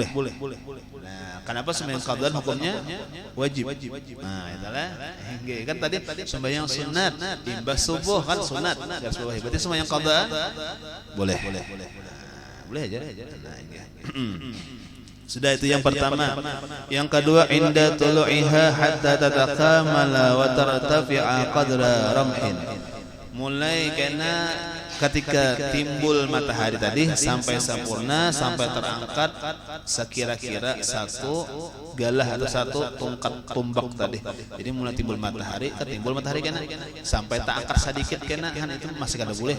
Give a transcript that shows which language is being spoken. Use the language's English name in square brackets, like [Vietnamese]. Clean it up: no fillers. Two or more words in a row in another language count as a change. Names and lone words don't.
[Banjar] Nah, kenapa sembahyang qadaan hukumnya wajib? Nah, itulah. Kan tadi sembahyang sunat imbas subuh kan sunat. Garis bawahi. Berarti sembahyang qadaan boleh. Boleh aja. Nah, ini. Sudah itu yang pertama. Yang kedua [Arabic] عند طلوعها حتى تتكامل وترتفع قدر رمح. [Banjar] Mulai karena ketika timbul matahari tadi sampai sempurna, sampai terangkat sekira-kira 1 galah atau 1 tungkat tumbak tadi. Jadi mulai timbul matahari, ketimbul matahari kena sampai tak angkat sedikit kena kan itu masih kada boleh.